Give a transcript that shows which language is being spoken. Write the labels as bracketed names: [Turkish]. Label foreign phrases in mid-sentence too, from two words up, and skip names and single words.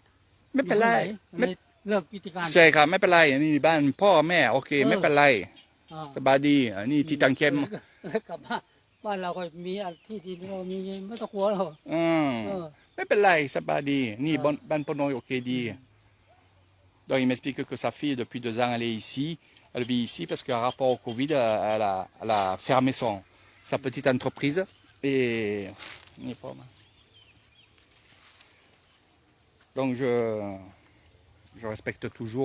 [Thai] ไม่เป็นไร เลิกกิจการ ใช่ครับไม่เป็นไรนี่บ้านพ่อแม่โอเคไม่เป็นไรสบายดีนี่ที่ตังเข้ม กลับบ้านเราก็มีที่ดินเรามีไม่ต้องกลัวหรอก ไม่เป็นไรสบายดีนี่บ้านปนอยโอเคดี [French] Donc il m'explique que sa fille depuis 2 ans elle vit ici parce qu'à rapport au Covid elle a fermé sa petite entreprise et donc je respecte toujours.